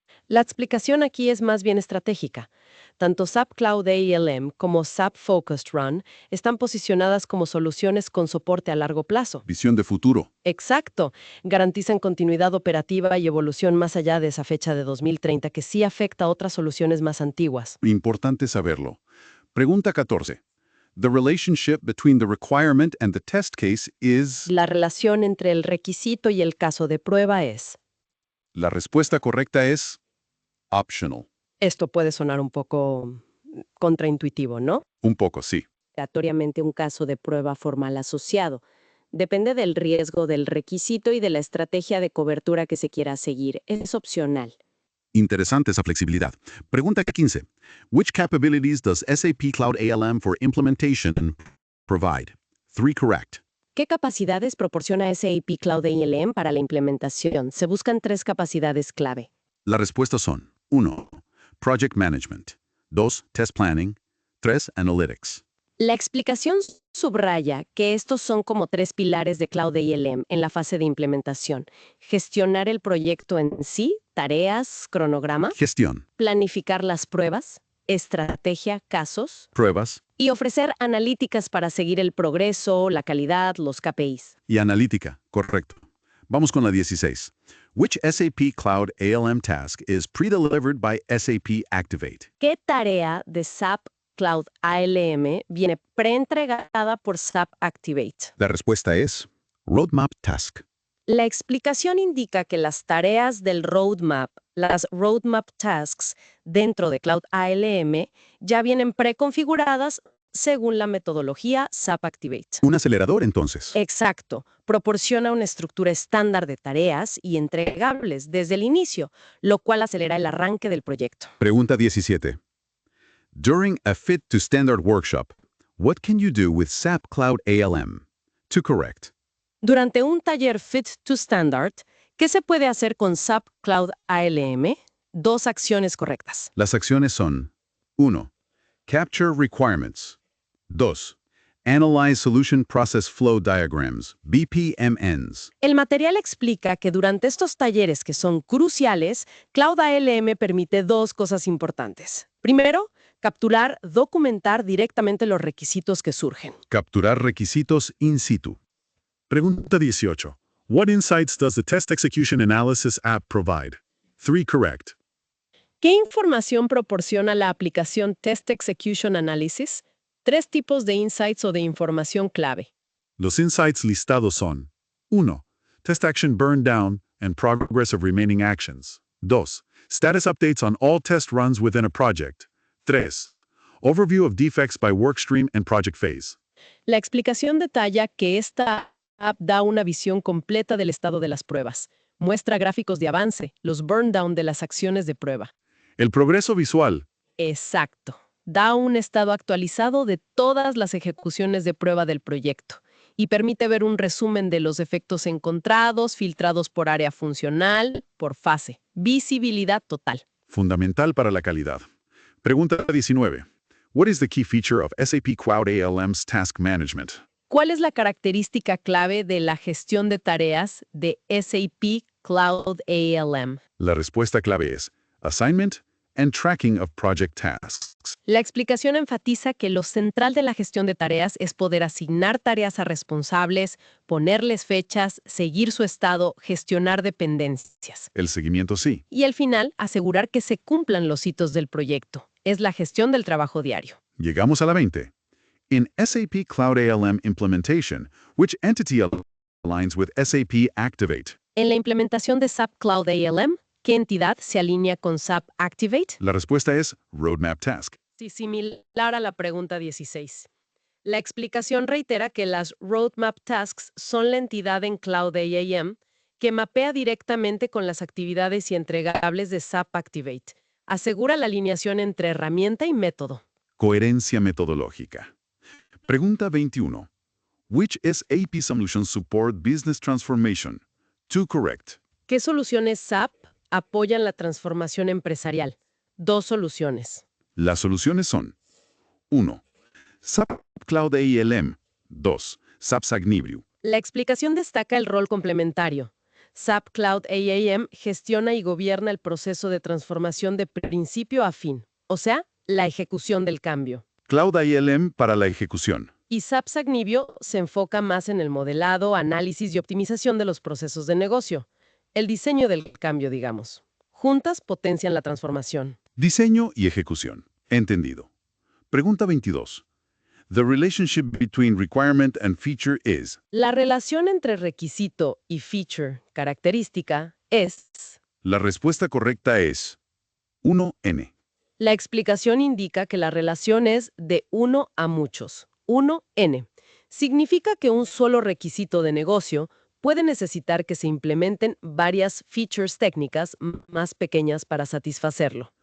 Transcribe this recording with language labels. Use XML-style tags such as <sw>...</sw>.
<es>La explicación aquí es más bien estratégica. Tanto SAP Cloud ALM como SAP Focused Run están posicionadas como soluciones con soporte a largo plazo. Visión de futuro. Exacto. Garantizan continuidad operativa y evolución más allá de esa fecha de 2030 que sí afecta a otras soluciones más antiguas. Importante saberlo. Pregunta 14.</es> <en>The relationship between the requirement and the test case is...</en> <es>La relación entre el requisito y el caso de prueba es... La respuesta correcta es optional. Esto puede sonar un poco contraintuitivo, ¿no? Un poco, sí. Obligatoriamente un caso de prueba formal asociado. Depende del riesgo del requisito y de la estrategia de cobertura que se quiera seguir. Es opcional. Interesante esa flexibilidad. Pregunta 15.</es> <en>Which capabilities does SAP Cloud ALM for implementation provide? 3 correct.</en> <es>¿Qué capacidades proporciona SAP Cloud ALM para la implementación? Se buscan 3 capacidades clave. Las respuestas son 1. Project Management. 2. Test Planning. 3. Analytics. La explicación subraya que estos son como 3 pilares de Cloud ALM en la fase de implementación. Gestionar el proyecto en sí, tareas, cronograma, Gestión. planificar las pruebas, estrategia, casos, Pruebas y ofrecer analíticas para seguir el progreso, la calidad, los KPIs. y analítica. Correcto. Vamos con la 16.</es> <en>Which SAP Cloud ALM task is pre-delivered by SAP Activate?</en> <es>¿Qué tarea de SAP Cloud ALM viene preentregada por SAP Activate? La respuesta es Roadmap Task. La explicación indica que las tareas del roadmap, las roadmap tasks dentro de Cloud ALM, ya vienen preconfiguradas según la metodología SAP Activate. Un acelerador, entonces. Exacto. Proporciona una estructura estándar de tareas y entregables desde el inicio, lo cual acelera el arranque del proyecto. Pregunta 17.</es> <en>During a Fit to Standard workshop, what can you do with SAP Cloud ALM? 2 correct.</en> <es>Durante un taller Fit to Standard, ¿qué se puede hacer con SAP Cloud ALM? Dos acciones correctas. Las acciones son 1.</es> <en>Capture requirements.</en> <es>2.</es> <en>Analyze Solution Process Flow Diagrams, BPMNs.</en> <es>El material explica que durante estos talleres que son cruciales, Cloud ALM permite dos cosas importantes. Primero, capturar, documentar directamente los requisitos que surgen. Capturar requisitos in situ. Pregunta 18.</es> <en>What insights does the Test Execution Analysis app provide? 3 correct.</en> <es>¿Qué información proporciona la aplicación Test Execution Analysis? 3 tipos de insights o de información clave. Los insights listados son 1.</es> <en>Test action burned down and progress of remaining actions. 2. Status updates on all test runs within a project. 3. Overview of defects by workstream and project phase.</en> <es>La explicación detalla que esta app da una visión completa del estado de las pruebas. Muestra gráficos de avance, los burn down de las acciones de prueba. El progreso visual. Exacto. Da un estado actualizado de todas las ejecuciones de prueba del proyecto y permite ver un resumen de los efectos encontrados, filtrados por área funcional, por fase. Visibilidad total. Fundamental para la calidad. Pregunta 19.</es> <en>What is the key feature of SAP Cloud ALM's task management?</en> <es>¿Cuál es la característica clave de la gestión de tareas de SAP Cloud ALM? La respuesta clave es</es> <en>Assignment and Tracking of Project Tasks.</en> <es>La explicación enfatiza que lo central de la gestión de tareas es poder asignar tareas a responsables, ponerles fechas, seguir su estado, gestionar dependencias. El seguimiento sí. Y al final, asegurar que se cumplan los hitos del proyecto. Es la gestión del trabajo diario. Llegamos a la 20.</es> <en>In SAP Cloud ALM implementation, which entity aligns with SAP Activate?</en> <es>En la implementación de SAP Cloud ALM, ¿qué entidad se alinea con SAP Activate? La respuesta es Roadmap Task. Sí, similar a la pregunta 16. La explicación reitera que las Roadmap Tasks son la entidad en Cloud AAM que mapea directamente con las actividades y entregables de SAP Activate. Asegura la alineación entre herramienta y método. Coherencia metodológica. Pregunta 21.</es> <en>Which SAP solutions support business transformation? 2 correct.</en> <es>¿Qué soluciones SAP apoyan la transformación empresarial? 2 soluciones. Las soluciones son 1. SAP Cloud ALM. 2. SAP Sagnibriu. La explicación destaca el rol complementario. SAP Cloud AAM gestiona y gobierna el proceso de transformación de principio a fin, o sea, la ejecución del cambio. Cloud ALM para la ejecución. Y SAP Sagnibio se enfoca más en el modelado, análisis y optimización de los procesos de negocio. El diseño del cambio, digamos. Juntas potencian la transformación. Diseño y ejecución. Entendido. Pregunta 22.</es> <en>The relationship between requirement and feature is.</en> <es>La relación entre requisito y feature, característica, es. La respuesta correcta es 1N. La explicación indica que la relación es de 1 a muchos. 1N. Significa que un solo requisito de negocio puede necesitar que se implementen varias features técnicas más pequeñas para satisfacerlo.</es>